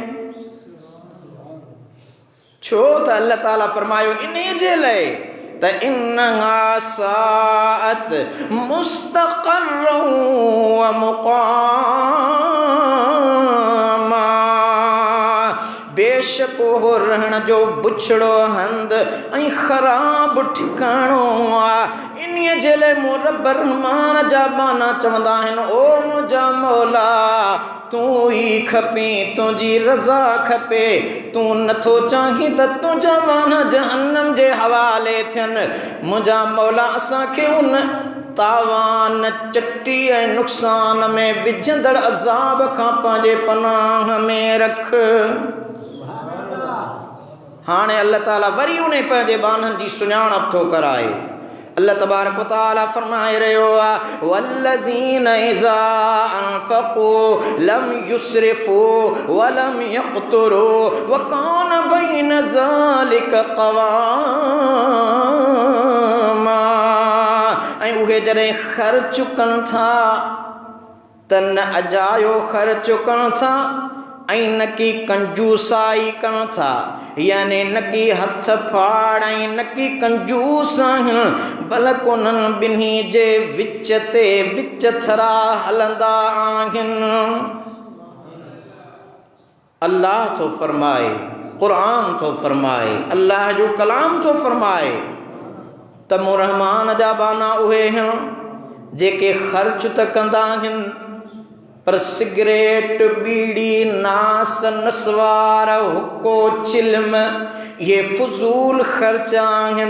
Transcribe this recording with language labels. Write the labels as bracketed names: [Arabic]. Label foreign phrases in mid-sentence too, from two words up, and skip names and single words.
[Sindhi] छो त अल्लाह ताला फरमायो इन जे लाइ त [Arabic] إنها ساءت مستقرا ومقاما [Sindhi] बेशक हो रहण जो बुछड़ो हंध ऐं ख़राब ठिकाणो आहे। इन जे लाइ मो रब रहमान जा बाना चवंदा आहिनि ओ मुंहिंजा मौला तूं ई खपे तुंहिंजी रज़ा खपे तूं नथो चाहीं त तुंहिंजा बाना जहन्नम जे हवाले थियनि। मुंहिंजा मौला असांखे उन तावान चटी ऐं नुक़सान में विझंदड़ अज़ाब खां पंहिंजे पनाह में रख। हाणे अल्लाह ताला वरी उन पंहिंजे बाननि जी सुञाणप थो कराए। [Arabic] الله تبارك وتعالى [Sindhi] फरमाए रहियो आहे [Arabic] والذين إذا أنفقوا لم يسرفوا ولم يقتروا وكان بين ذلك قواما. [Sindhi] ऐं उहे जॾहिं ख़र्च कनि था त न अजायो ख़र्च कनि था ऐं न की कंजूसाई कनि था यानी न की हथ फाड़ ऐं न की कंजूस आहिनि बल्कि उन्हनि ॿिन्ही जे विच ते विच थरा हलंदा आहिनि। अल्लाह थो फरमाए क़ुरान थो फरमाए अल्लाह जो कलाम थो फरमाए त मो रहमान जा बाना उहे आहिनि जेके ख़र्च त कंदा आहिनि पर सिगरेट बीड़ी नास नस्वार हुक्को चिल्म ये फुज़ूल ख़र्च आहिनि।